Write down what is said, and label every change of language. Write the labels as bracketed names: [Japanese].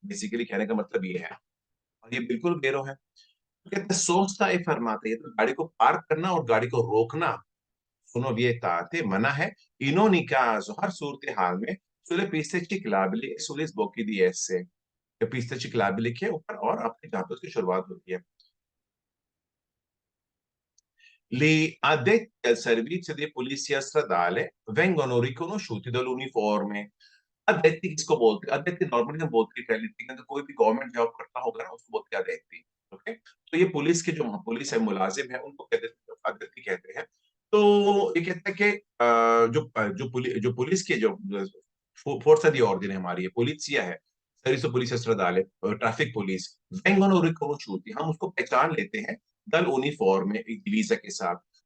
[Hindi] Basically कहने का मतलब ये है। और ये बिल्कुल बेरो है। कहते हैं सोचता है फरमाते, ये तो गाड़ी को पार्क करना और गाड़ी को रोकना, [Italian] sono vietate, [Hindi] मना है, [Italian] in ogni caso, [Hindi] हर सूरत हाल में, [Italian] sulle piste ciclabili e sugli sbocchi di esse। [Hindi] तो [Italian] piste ciclabili [Hindi] के ऊपर और अपने जहाँ पे उसकी शुरुआत होती है। [Italian] Gli addetti al servizio di polizia stradale vengono riconosciuti dall'uniforme। [Hindi] अदेती किसको बोलते हैं? अदेती नॉर्मली हम बोलते हैं पहले कि कोई भी गवर्नमेंट जॉब करता होगा ना, उसको बोलते हैं अदेती। ओके, तो ये पुलिस के जो पुलिस है, मुलाजिम है, उनको कहते हैं अदेती कहते हैं। तो ये कहते हैं कि जो पुलिस के जो फोर्सा दी ऑर्डिन है हमारी, ये पुलिसिया है, [Italian] servizio polizia stradale, [Hindi] traffic police, [Italian] vengono riconosciuti, [Hindi] हम उसको पहचान लेते हैं दल यूनिफॉर्म में, एक डिवीजन के साथ।